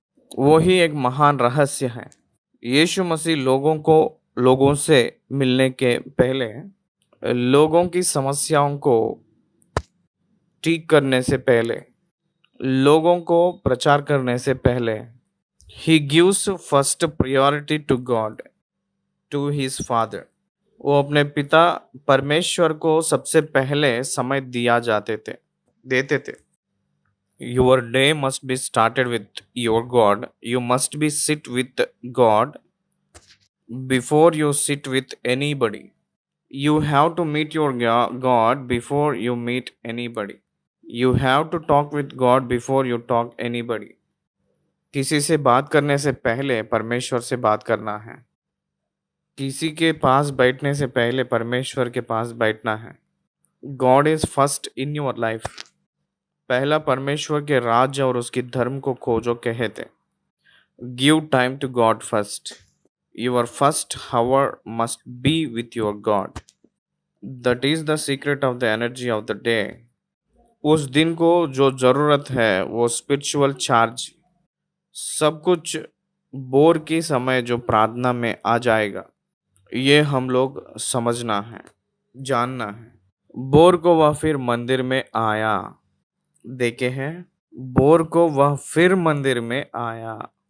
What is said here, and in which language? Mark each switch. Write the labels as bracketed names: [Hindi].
[Hindi] वो ही एक महान रहस्य है। यीशु मसीह लोगों से मिलने के पहले, लोगों की समस्याओं को ठीक करने से पहले, लोगों को प्रचार करने से पहले, [English] he gives first priority to God, to his father। [Hindi] वो अपने पिता परमेश्वर को सबसे पहले समय देते थे। [English] Your day must be started with your God. You must be sit with God before you sit with anybody. You have to meet your God before you meet anybody. You have to talk with God before you talk anybody. [Hindi] किसी से बात करने से पहले परमेश्वर से बात करना है। किसी के पास बैठने से पहले परमेश्वर के पास बैठना है। [English] God is first in your life। [Hindi] पहला परमेश्वर के राज्य और उसकी धर्म को खोजो कहते। [English] Give time to God first। Your first hour must be with your God। That is the secret of the energy of the day। [Hindi] उस दिन को जो जरूरत है वो स्पिरिचुअल चार्ज, सब कुछ बोर के समय जो प्रार्थना में आ जाएगा, ये हम लोग समझना है, जानना है। बोर को वह फिर मंदिर में आया। देखे हैं, बोर को वह फिर मंदिर में आया।